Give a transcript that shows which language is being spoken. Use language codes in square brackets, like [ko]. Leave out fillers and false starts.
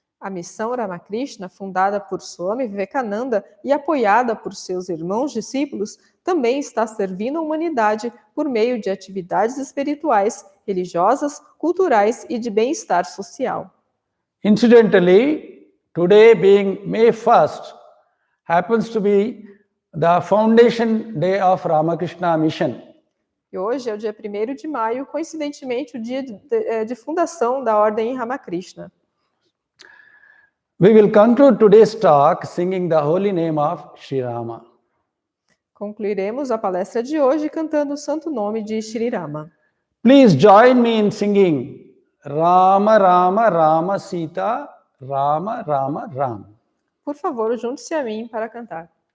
[pt] A missão Ramakrishna, fundada por Swami Vivekananda e apoiada por seus irmãos discípulos, também está servindo a humanidade por meio de atividades espirituais, religiosas, culturais e de bem-estar social. [en] Incidentally, today being May 1st, happens to be the foundation day of Ramakrishna Mission. [pt] E hoje é o dia 1º de maio, coincidentemente o dia de fundação da Ordem Ramakrishna. [en] We will conclude today's talk singing the holy name of Sri Rama. [pt] Concluiremos a palestra de hoje cantando o santo nome de Sri Rama. [en] Please join me in singing Rama Rama Rama Sita Rama Rama Ram. [pt] Por favor, junte-se a mim para cantar.